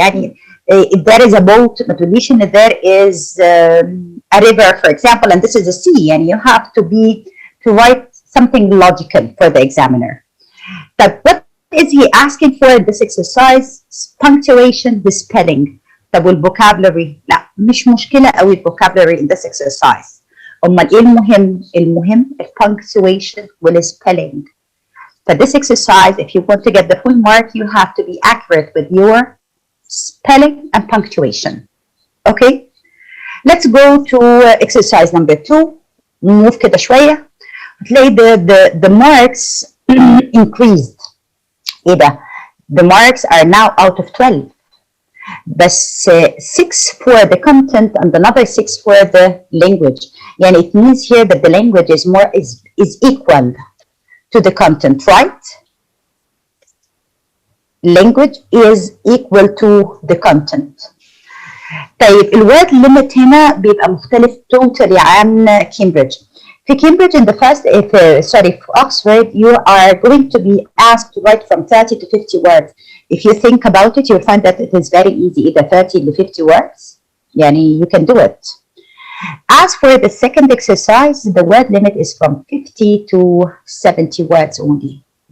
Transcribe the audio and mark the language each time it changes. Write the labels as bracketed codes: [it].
[en] يعني if there is a boat, [ar] ما تقوليش إن [en] there is a river, for example, and this is a sea. يعني you have to write something logical for the examiner. But what is he asking for in this exercise? Punctuation with spelling. [ar] طب والفوكابلري؟ لا مش مشكلة قوي الفوكابلري [en] in this exercise. [ar] أمال إيه المهم؟ المهم punctuation والspelling. [en] For this exercise, if you want to get the full mark, you have to be accurate with your spelling and punctuation. Okay? Let's go to exercise number 2. Move [ar] كده شوية. تلاقي [en] the marks increased. [ar] إيه ده؟ [en] The marks are now out of 12. بس 6 for the content and another 6 for the language. [ar] يعني [en] it means here that the language is equal to the content, right? Language is equal to the content. [ar] طيب الword limit هنا بيبقى مختلف [en] totally [ar] عن كامبريدج. في كامبريدج [en] in the first, for Oxford, you are going to be asked to write from 30 to 50 words. If you think about it, you'll find that it is very easy, either 30 to 50 words. [ar] يعني [en] you can do it. As for the second exercise, the word limit is from 50 to 70 words only.